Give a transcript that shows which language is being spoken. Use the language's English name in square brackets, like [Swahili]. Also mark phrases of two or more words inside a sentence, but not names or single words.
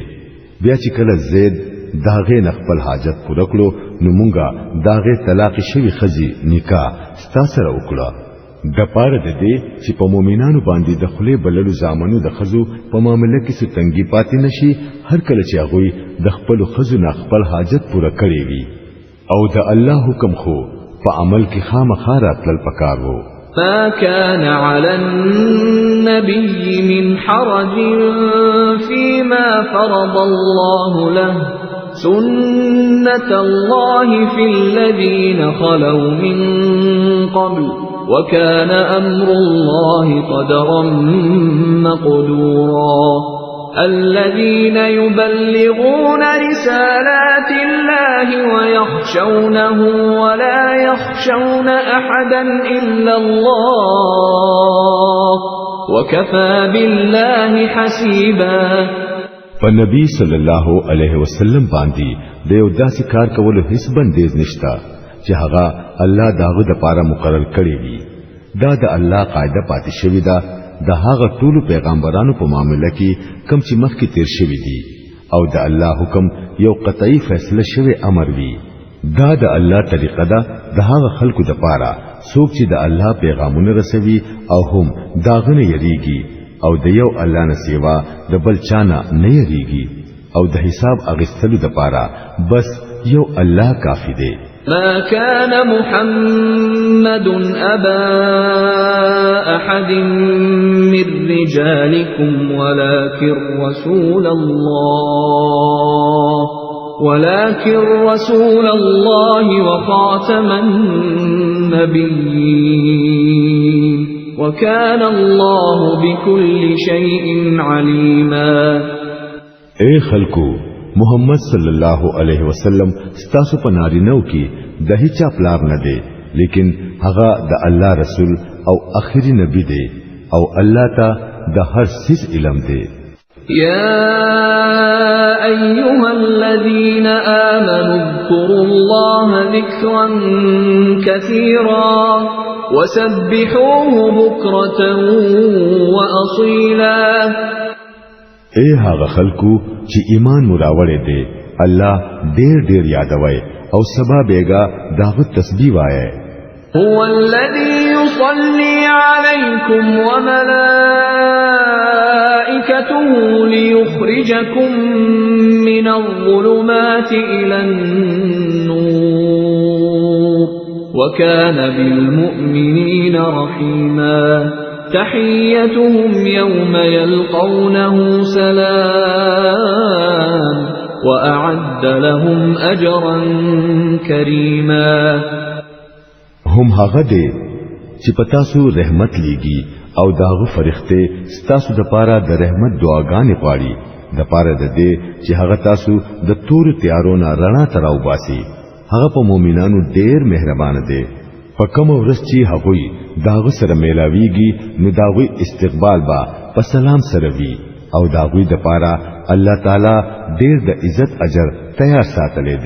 [Pashto] بیا چې کله زید داغه نه خپل حاجت پوره کړو نو مونږه داغه طلاق شوی خزي نکاح ستاسره وکړه د پاره د دې چې په مؤمنانو باندې د خله بللو زامنو د خزو په معاملې کې ستنګي پاتې نشي هر کله چې هغه د خپل خزو نه خپل حاجت پوره کړی وي او د الله حکم خو په عمل کې خامخا راتلل پکار وو. [Arabic] ما كان على النبي من حرج فيما فرض الله له سنة الله في الذين خلوا من قبل وكان أمر الله قدرا مقدورا. الذين يبلغون رسالات الله ويخشونه ولا يخشون أحدا إلا الله وكفى بالله حسيبا. [Pashto] فنبي [Arabic] صلى الله عليه وسلم [Pashto] باندې د یو داسې کار کولو هیڅ بندیز نشتا چې هغه الله داغه د پاره مقرر کړی وي. دا د الله قاعده پاتې شوی دا د هغه ټول پیغمبرانو په معاملې کې کوم چې مخکې تیر شوی دي او د الله حکم یو قطعی فیصله شوی امر وي. دا د الله طریقه ده د هغه خلکو د پاره څوک چې د الله پیغامونه رسوي او هم داغه یریږي او د یو الله نه سیوا د بل چانه نه یریږي او د حساب اغستلو د پاره بس یو الله کافی دی. [Arabic] ما كان محمد أبا أحد من رجالكم ولكن رسول الله وخاتم النبيين وكان الله بكل شيء عليما. [Pashto] اے خلقو محمد [Arabic] صلی الله علیه وسلم [Pashto] ستاسو په نارینو کې د هیڅ پلار نه دی لیکن هغه د الله رسول او اخري نبی دی او الله ته د هر څه علم دی. [Arabic] يا أيها الذين آمنوا اذكروا الله ذكرا كثيرا وسبحوه بكرة وأصيلا. [Pashto] اے هغه خلکو چې ایمان مراوړې دي الله ډېر ډېر یادوي او سبا بیگا داغه تسبیح وایي. [Arabic] هو الذي يصلي عليكم وملائكته ليخرجكم من الظلمات إلى النور وكان بالمؤمنين رحيما تحيتهم يوم يلقونه سلام وأعد لهم أجرا كريما [Pashto] هم هغه دي چې پتاسو رحمت لیږي او داغه فرښتې ستاسو د پاره د رحمت دعاګانې غواړي د پاره د دې چې هغه تاسو د تور تیارونو رڼا تراو باسي هغه په مؤمنانو ډېر مهربان دی په کوم ورځ چې هغه داغه سره میلاویږي نو داغه استقبال با په سلام سره وی او داغه د پاره الله تعالی ډېر د عزت اجر تیار ساتلې دی